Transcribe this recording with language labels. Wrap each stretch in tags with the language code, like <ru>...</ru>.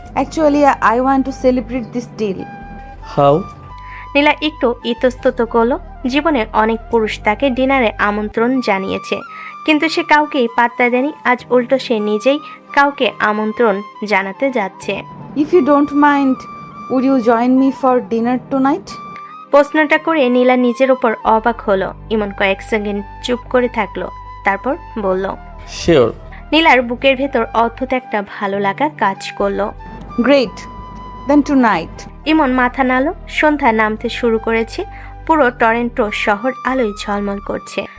<en>Actually I want to celebrate this deal. How?</en> <bn>নীলা একটু ইতস্তত করলো। জীবনের অনেক পুরুষ তাকে ডিনারে আমন্ত্রণ জানিয়েছে, কিন্তু সে কাউকেই পাত্তা দেয়নি। আজ উল্টো সে নিজেই কাউকে আমন্ত্রণ জানাতে যাচ্ছে।</bn> <en>If you don't mind, would you join me for dinner tonight?</en> <bn>প্রশ্নটা করে নীলা নিজের ওপর অবাক হলো। ইমন কয়েক সেকেন্ড চুপ করে থাকলো, তারপর বলল,</bn> <en>Sure.</en> <bn>নীলার বুকের ভেতর অদ্ভুত একটা ভালো লাগা কাজ করলো।</bn> <en>Great. Then tonight.</en> <bn>ইমন মাথা নাড়ল। সন্ধ্যা নামতে শুরু করেছে। পুরো টরন্টো শহর আলোয় ঝলমল করছে।</bn>